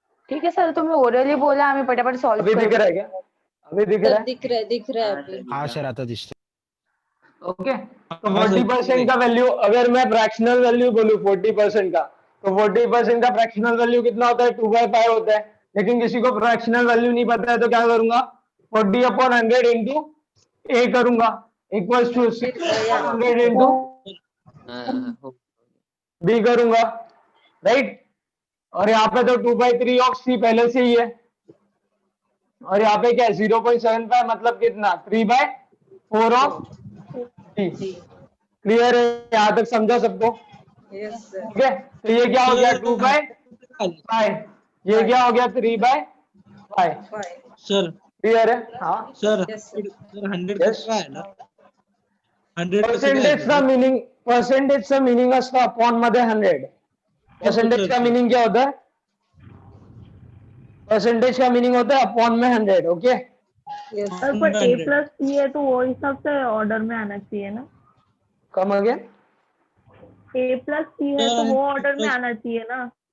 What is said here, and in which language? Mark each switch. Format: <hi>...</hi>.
<hi>ठीक है सर, तुम्हें ओरली बोला,</hi> <mr>आम्ही पटापट सॉल्व</mr> <hi>अभी दिख रहा है क्या? अभी दिख रहा है? दिख रहा है अभी।</hi> <mr>हाँ सर आता दिसतंय।</mr> <hi>ओके तो 40% का वैल्यू अगर मैं फ्रैक्शनल वैल्यू बोलूं 40% का, तो 40% का फ्रैक्शनल वैल्यू कितना होता है 2/5 होता है। लेकिन किसी को फ्रैक्शनल वैल्यू नहीं पता है तो क्या करूंगा 40/100 इंटू ए करूंगा इक्वल्स टू 600 इंटू बी करूंगा, राइट। और यहाँ पे तो 2/3 ऑफ सी पहले से ही है, और यहाँ पे क्या 0.75 मतलब कितना 3/4 ऑफ सी। क्लियर है, यहाँ तक समझा सबको? ठीक है, तो ये क्या हो गया 2/5, ये क्या हो गया 3/5। सर क्लियर है? हाँ सर 100 कितना है ना 100</hi> <mr>पर्सेंटेजचा मीनिंग असतो अपॉन मध्ये 100।</mr> <hi>परसेंटेज का मीनिंग क्या होता है? परसेंटेज का मीनिंग होता है अपॉन में 100।</hi> <en>okay</en> <hi>सर पर A प्लस सी है तो वो हिसाब से ऑर्डर में आना चाहिए ना।</hi> <en>Come again?</en> <hi>A प्लस सी है तो वो ऑर्डर में आना चाहिए ना।</hi>